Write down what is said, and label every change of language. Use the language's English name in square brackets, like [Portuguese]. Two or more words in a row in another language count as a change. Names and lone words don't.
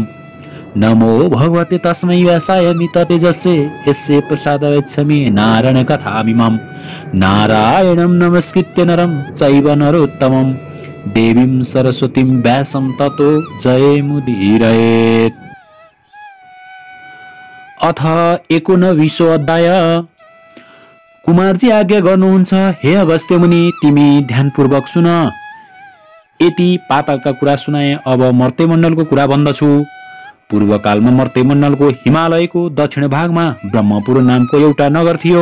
[Sanskrit] नमो भगवते तस्मै व्यासाय मिततेजसे यस्य प्रसादयच्छमि नारायण कथामिमम्। नारायणं नमस्कृत्य नरं चैव नरोत्तमं देवीं सरस्वतीं व्यासं ततो जयमुदीरयेत्। अथ 19वां अध्याय। [Nepali] कुमारजी आज्ञा गर्नुहुन्छ, हे अगस्त्य मुनि, तिमी ध्यानपूर्वक सुन। यति पातालका कुरा सुनाए, अब मर्त्यमण्डलको कुरा भन्दछु। पूर्वकालमा मर्त्यमण्डलको हिमालयको दक्षिण भागमा ब्रह्मपुर नामको एउटा नगर थियो।